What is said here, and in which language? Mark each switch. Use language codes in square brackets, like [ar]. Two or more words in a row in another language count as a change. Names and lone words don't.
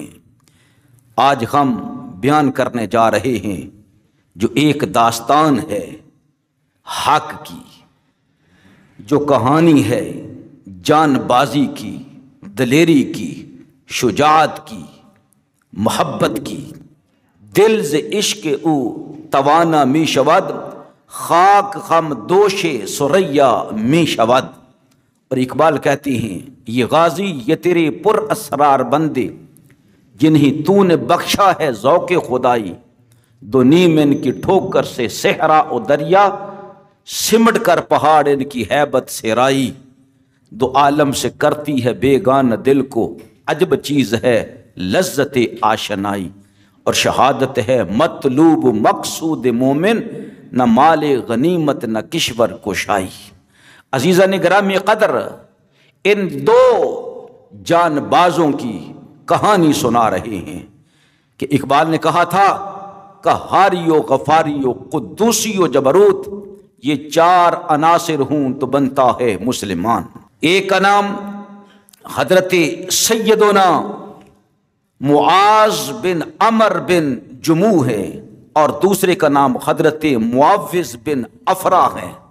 [ur] آج ہم بیان کرنے جا رہے ہیں جو ایک داستان ہے حق کی، جو کہانی ہے جان بازی کی، دلیری کی، شجاعت کی، محبت کی۔ [fa] دل ز عشق او توانا می شود، خاک غم دوش سریا می شود۔ [ur] اور اقبال کہتے ہیں، یہ غازی یہ تیرے پر اسرار بندے، جنہیں تو نے بخشا ہے ذوق خدائی، دو نیم ان کی ٹھوکر سے صحرا و دریا، سمٹ کر پہاڑ ان کی ہیبت سے رائی، دو عالم سے کرتی ہے بیگانہ دل کو، عجب چیز ہے لذت آشنائی۔ اور شہادت ہے مطلوب مقصود مومن، نہ مال غنیمت نہ کشور کشائی۔ عزیزان گرامی قدر، ان 2 جان بازوں کی کہانی سنا رہے ہیں کہ اقبال نے کہا تھا، قہاری و غفاری و قدوسی و جبروت، یہ 4 عناصر ہوں تو بنتا ہے مسلمان۔ ایک کا نام حضرت سیدنا معاذ بن عمر بن جموح ہے اور دوسرے کا نام حضرت معوذ بن افرا ہے۔